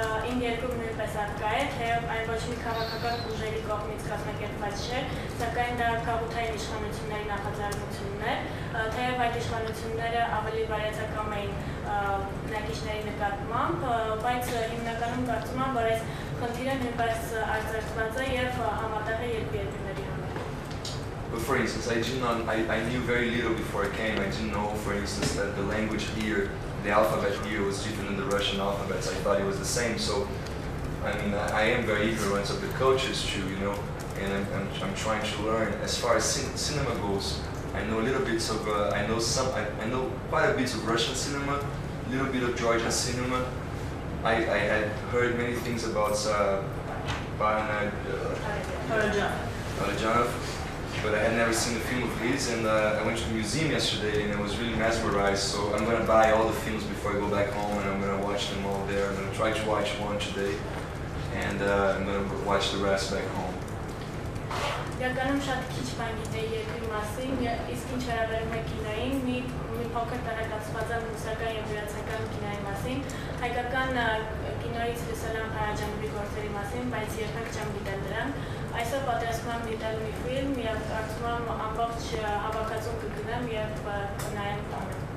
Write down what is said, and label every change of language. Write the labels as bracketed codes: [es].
[hy] իմ երկրում նույնպես առկա է, թեև այն ոչ մի քաղաքական ուժերի կողմից կազմակերպված չէ, սակայն դա գաղութային իշխանությունների նախաձեռնությունն է, թեև այդ իշխանությունները ավելի բարյացակամ էին բնակիչների նկատմամբ, բայց հիմնականում կարծում եմ, որ այս խնդիրը նույնպես արձանագրված է եւ համատեղ է երկու երկրների համար։ [en] But for instance, I knew very little before I came. I didn't know, for instance, that the language here, the alphabet here was different than the Russian alphabets. I thought it was the same. So, I am very ignorant of the cultures too, and I'm trying to learn. As far as cinema goes, I know a little bits of, I know quite a bit of Russian cinema, a little bit of Georgian cinema. I had heard many things about Parajanov, but I had never seen a film of his, and I went to the museum yesterday and I was really mesmerized, so I'm going to buy all the films before I go back home, and I'm going to watch them all there. I'm going to try to watch one today, and I'm going to watch the rest back home. [hy] Իրականում շատ քիչ բան գիտեի երկրի մասին, իսկ ինչ վերաբերում է կինոյին, մի փոքր տեղեկացված եմ ռուսական եւ վրացական կինոյի մասին, հայկական կինոյից լսել եմ Փարաջանովի գործերի մասին, բայց երբեք չեմ գիտել դրան։ Այսօր պատրաստում եմ դիտել մի ֆիլմ եւ կարծում եմ ամբողջ հավաքածուն կգնեմ եւ կնայեմ տանը։